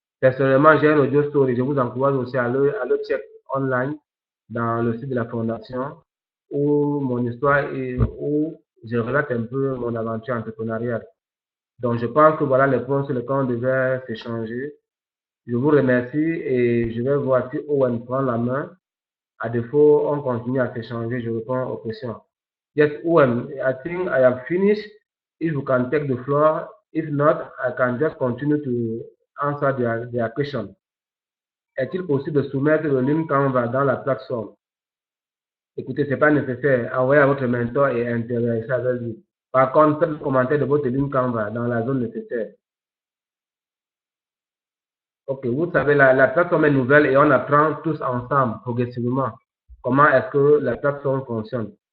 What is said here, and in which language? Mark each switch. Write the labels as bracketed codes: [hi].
[fr] Personnellement, j'ai un Audio Story. Je vous encourage aussi à le check online dans le site de la fondation où mon histoire et où je relate un peu mon aventure entrepreneuriale. Donc, je pense que voilà les points sur lesquels on devait s'échanger. Je vous remercie et je vais voir si Owen prend la main. À défaut, on continue à s'échanger. Je réponds aux questions. [en] Yes, Owen, I think I have finished. If you can take the floor. If not, I can just continue to answer their question. [fr] Est-il possible de soumettre le link Canva dans la plateforme? Écoutez, ce n'est pas nécessaire. Envoyez à votre mentor et interagissez avec lui. Par contre, faites le commentaire de votre link Canva dans la zone nécessaire. Ok, vous savez, la plateforme est nouvelle et on apprend tous ensemble, progressivement, comment est-ce que la plateforme fonctionne.